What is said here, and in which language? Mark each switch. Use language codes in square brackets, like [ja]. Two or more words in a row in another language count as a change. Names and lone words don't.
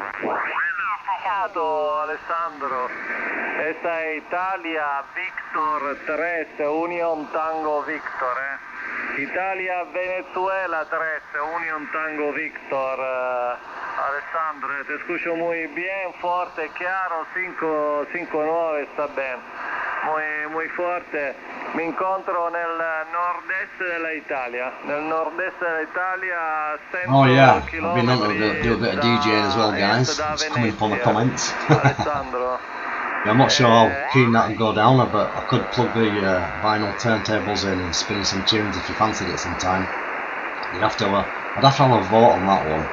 [es] Alessandro, esta es Italia Victor 3 Union Tango Victor, Italia Venezuela 3 Union Tango Victor. Alessandro, te escucho muy bien, fuerte, claro, 559 está bien, muy fuerte. [it] Mi incontro nel nord-est dell'Italia, [en] Oh yeah, I've been on to do a bit of DJing as well, guys. It's coming up on the comments. Alessandro. Yeah, I'm not sure how keen that would go down, but I could plug the vinyl turntables in and spin some tunes if you fancied it sometime. I'd have to have a vote on that one.